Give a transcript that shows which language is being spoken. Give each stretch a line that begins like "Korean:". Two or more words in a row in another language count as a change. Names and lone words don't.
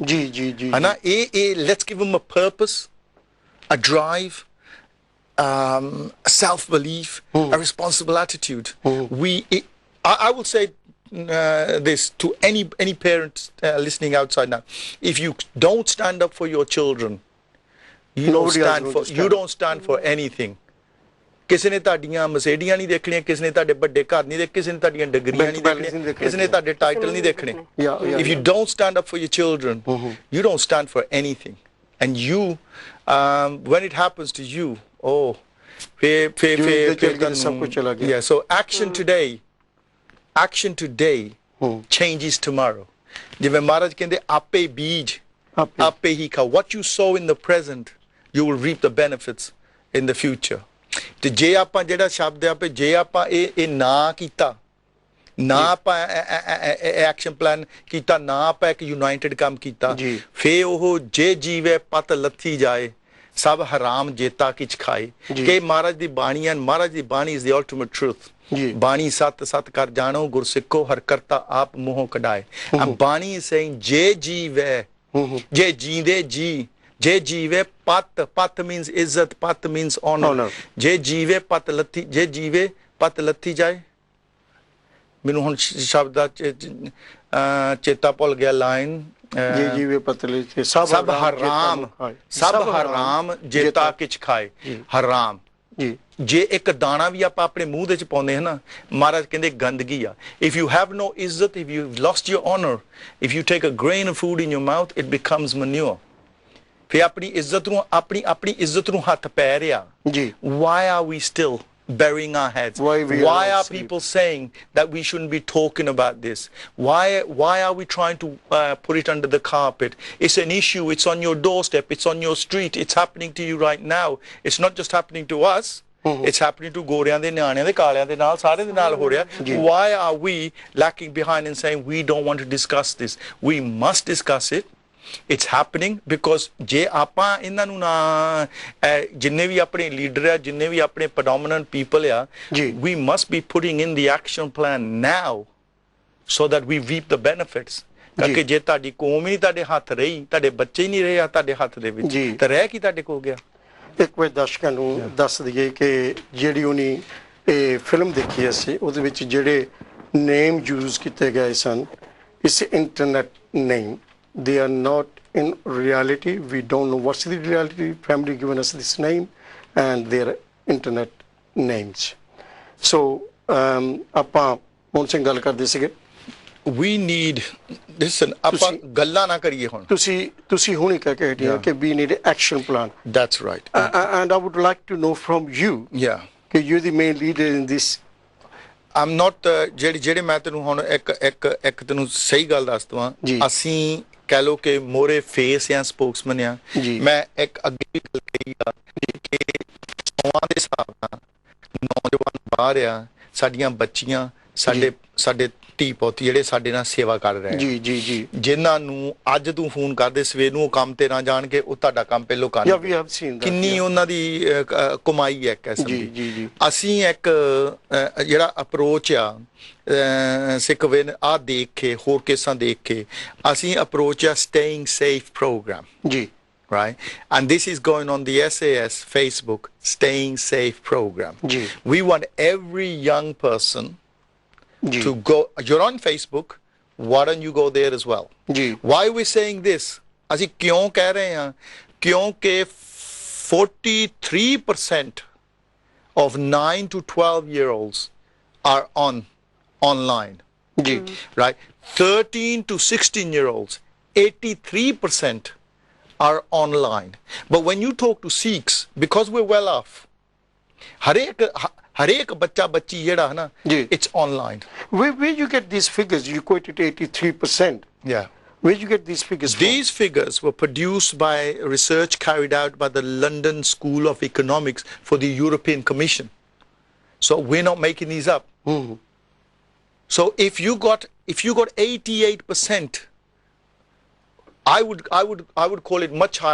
English: Let's give them a purpose, a drive, self-belief, a responsible attitude. I will say this to any parents listening outside now: if you don't stand up for your children, you don't stand for anything.
Punjabi: ਕਿਸੇ ਨੇ ਤੁਹਾਡੀਆਂ ਮਸੇਡੀਆਂ ਨਹੀਂ ਦੇਖਣੀਆਂ, ਕਿਸੇ ਨੇ ਤੁਹਾਡੇ ਵੱਡੇ ਘਰ ਨਹੀਂ ਦੇਖਣੇ, ਕਿਸੇ ਨੇ ਤੁਹਾਡੀਆਂ ਡਿਗਰੀਆਂ ਨਹੀਂ ਦੇਖਣੀਆਂ, ਕਿਸੇ ਨੇ ਤੁਹਾਡੇ ਟਾਈਟਲ ਨਹੀਂ ਦੇਖਣੇ.
English: If you don't stand up for your children, you don't stand for anything. And you, when it happens to you, yeah. So action today changes tomorrow.
Punjabi: ਜਿਵੇਂ ਮਹਾਰਾਜ ਕਹਿੰਦੇ ਆਪੇ ਬੀਜ ਆਪੇ ਹੀ ਖਾਓ.
English: What you sow in the present, you will reap the benefits in the future.
Punjabi: ਤੇ ਜੇ ਆਪਾਂ ਜਿਹੜਾ ਸ਼ਬਦ ਆ ਪੇ ਜੇ ਆਪਾਂ ਇਹ ਨਾ ਕੀਤਾ, ਨਾ ਆਪਾਂ
English: action plan
Punjabi: ਕੀਤਾ, ਨਾ ਆਪਾਂ ਇੱਕ ਯੂਨਾਈਟਿਡ ਕੰਮ ਕੀਤਾ, ਫੇ ਉਹ ਜੇ ਜੀਵੇ ਪਤ ਲੱਥੀ ਜਾਏ ਸਭ ਹਰਾਮ ਜੇਤਾ ਕਿਛ ਖਾਏ. ਕਿ ਮਹਾਰਾਜ ਦੀ ਬਾਣੀ ਹੈ, ਮਹਾਰਾਜ ਦੀ ਬਾਣੀ
English: is the ultimate truth.
Punjabi: ਬਾਣੀ ਸਤ ਸਤ ਕਰ ਜਾਣੋ ਗੁਰ ਸਿੱਖੋ ਹਰ ਕਰਤਾ ਆਪ ਮੂੰਹੋਂ ਕਢਾਏ. And ਬਾਣੀ
English: is saying
Punjabi: ਜੇ ਜੀਵੇ, ਜੇ ਜੀਂਦੇ ਜੀ, ਜੇ ਜੀਵੇ ਪਤ means ਇੱਜ਼ਤ, ਪਤ
English: means honor.
Punjabi: ਜੇ ਜੀਵੇ ਪਤ ਲੱਥੀ, ਜੇ ਜੀਵੇ ਪਤ ਲੱਥੀ ਜਾਏ. ਮੈਨੂੰ ਹੁਣ ਸ਼ਬਦ ਦਾ ਚੇਤਾ ਭੁੱਲ ਗਿਆ ਲਾਈਨ. ਜੇ ਜੀਵੇ ਪਤ ਲੱਥੀ ਸਭ ਹਰਾਮ ਜੇਤਾ ਕਿਛ ਖਾਏ. ਹਰਾਮ ਜੇ ਇੱਕ ਦਾਣਾ ਵੀ ਆਪਾਂ ਆਪਣੇ ਮੂੰਹ ਦੇ ਚ ਪਾਉਂਦੇ ਹਾਂ ਨਾ, ਮਹਾਰਾਜ ਕਹਿੰਦੇ ਗੰਦਗੀ ਆ.
English: If you have no ਇੱਜ਼ਤ, if you've lost your honor, if you take a grain of food in your mouth, it becomes manure.
Punjabi: ਫਿਰ ਆਪਣੀ ਇੱਜ਼ਤ ਨੂੰ ਹੱਥ ਪੈ ਰਿਹਾ.
English: Why are we still burying our heads? Why are people saying that we shouldn't be talking about this? Why are we trying to put it under the carpet? It's an issue. It's on your doorstep. It's on your street. It's happening to you right now. It's not just happening to us. It's happening to
Punjabi: ਗੋਰਿਆਂ ਦੇ, ਨਿਆਣਿਆਂ ਦੇ, ਕਾਲਿਆਂ ਦੇ ਨਾਲ, ਸਾਰੇ ਦੇ ਨਾਲ ਹੋ ਰਿਹਾ.
English: Why are we lacking behind and saying we don't want to discuss this? We must discuss it. It's happening because
Punjabi: ਜੇ ਆਪਾਂ ਇਹਨਾਂ ਨੂੰ ਨਾ ਜਿੰਨੇ ਵੀ ਆਪਣੇ ਲੀਡਰ ਆ, ਜਿੰਨੇ ਵੀ ਆਪਣੇ
English: predominant people ਆ, we must be putting in the action plan now so that we reap the benefits.
Punjabi: ਕਿਉਂਕਿ ਜੇ ਤੁਹਾਡੀ ਕੌਮ ਹੀ ਤੁਹਾਡੇ ਹੱਥ ਰਹੀ, ਤੁਹਾਡੇ ਬੱਚੇ ਹੀ ਨਹੀਂ ਰਹੇ ਆ ਤੁਹਾਡੇ ਹੱਥ ਦੇ ਵਿੱਚ, ਤਾਂ ਰਹਿ ਕੀ ਤੁਹਾਡੇ ਕੋਲ ਗਿਆ. ਇੱਕ ਵਾਰ ਦਰਸ਼ਕਾਂ ਨੂੰ ਦੱਸ ਦਈਏ ਕਿ ਜਿਹੜੀ ਉਹਨੇ ਇਹ ਫਿਲਮ ਦੇਖੀ ਅਸੀਂ, ਉਹਦੇ ਵਿੱਚ ਜਿਹੜੇ
English: name use
Punjabi: ਕੀਤੇ ਗਏ ਸਨ, ਇਸ
English: internet name, they are not in reality. We don't know what's the reality. Family given us this name and their internet names.
Punjabi: So ਆਪਾਂ ਹੁਣ ਸਿੰਘ ਗੱਲ ਕਰਦੇ ਸੀਗੇ.
English: We need, listen,
Punjabi: ਆਪਾਂ ਗੱਲਾਂ ਨਾ ਕਰੀਏ ਹੁਣ. ਤੁਸੀਂ ਹੁਣੇ ਕਹਿ ਕੇ ਹਟਿਆ ਕਿ
English: we need an action plan. That's right. And I would like to know from you. ਕਿ you're the main leader in this. I'm not
Punjabi: ਜਿਹੜੇ ਮੈਂ ਤੈਨੂੰ ਹੁਣ ਇੱਕ ਤੈਨੂੰ ਸਹੀ ਗੱਲ ਦੱਸ ਦਵਾਂ. ਅਸੀਂ ਕਹਿ ਲੋ ਕਿ ਮੋਰੇ ਫੇਸ ਜਾਂ ਸਪੋਕਸਮੈਨ ਆ. ਮੈਂ ਇੱਕ ਅੱਗੇ ਗੱਲ ਕਹੀ ਆ ਕਿ ਸੌਆਂ ਦੇ ਹਿਸਾਬ ਨਾਲ ਨੌਜਵਾਨ ਬਾਹਰ ਆ, ਸਾਡੀਆਂ ਬੱਚੀਆਂ, ਸਾਡੇ ਧੀ ਪੋਤੀ ਜਿਹੜੇ ਸਾਡੇ ਨਾਲ ਸੇਵਾ ਕਰ ਰਹੇ ਆ, ਜਿਨ੍ਹਾਂ ਨੂੰ ਅੱਜ ਤੂੰ ਫੋਨ ਕਰਦੇ ਸਵੇਰ ਨੂੰ ਉਹ ਕੰਮ ਤੇ ਨਾ ਜਾਣ ਕੇ ਉਹ ਤੁਹਾਡਾ ਕੰਮ ਪਹਿਲੋਂ ਕਰ, ਕਿੰਨੀ ਉਹਨਾਂ ਦੀ ਕਮਾਈ ਹੈ ਇੱਕ ਕਿਸਮ ਦੀ. ਅਸੀਂ ਇੱਕ ਜਿਹੜਾ ਅਪਰੋਚ ਆ ਸਿੱਖ ਵੇਨ ਆ ਦੇਖ ਕੇ, ਹੋਰ ਕੇਸਾਂ ਦੇਖ ਕੇ, ਅਸੀਂ ਅਪਰੋਚ ਆ
English: staying safe program. Right? And this is going on the SAS Facebook staying safe program. We want every young person to go. You're on Facebook, why don't you go there as well? Why are we saying this?
Punjabi: ਅਸੀਂ ਕਿਉਂ ਕਹਿ ਰਹੇ ਹਾਂ?
English: ਕਿਉਂਕਿ 43% of 9 to 12-year-olds are online. Right? 13 to 16-year-olds, 83% are online. But when you talk to Sikhs, because we're well off,
Punjabi: ਹਰੇਕ ਬੱਚਾ ਬੱਚੀ ਜਿਹੜਾ ਹੈ ਨਾ,
English: it's online. Where you get these figures? You quoted 83%. Yeah. Where you get these figures from? These figures were produced by research carried out by the London School of Economics for the European Commission. So we're not making these up. So if you got 88%, I would call it much higher.